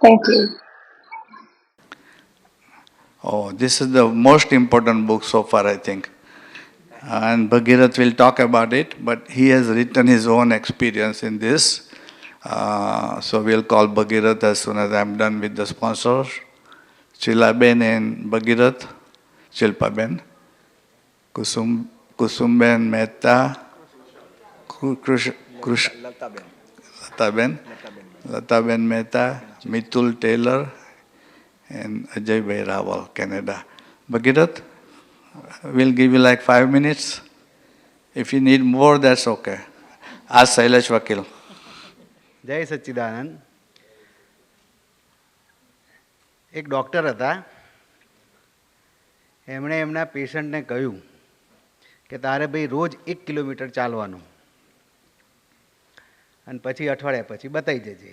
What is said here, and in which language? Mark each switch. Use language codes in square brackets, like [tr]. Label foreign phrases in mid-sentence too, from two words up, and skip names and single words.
[en] Thank you. Oh, this is the most important book so far, I think. And Bhagirath will talk about it, but he has written his own experience in this. So we'll call Bhagirath as soon as I'm done with the sponsors. Chilaben and Bhagirath, Chilpaben, Kusumben Mehta, Lataben Mehta, Mitul Taylor, and Ajay Bhai Rawal, Canada. Bhagirath, we'll give you like 5 minutes. If you need more, that's okay. Ask Sailesh Vakil. [gu] જય સચ્ચિદાનંદ. એક ડૉક્ટર હતા, એમણે એમના પેશન્ટને કહ્યું કે તારે ભાઈ રોજ 1 કિલોમીટર ચાલવાનું અને પછી અઠવાડિયા પછી બતાવી જજે.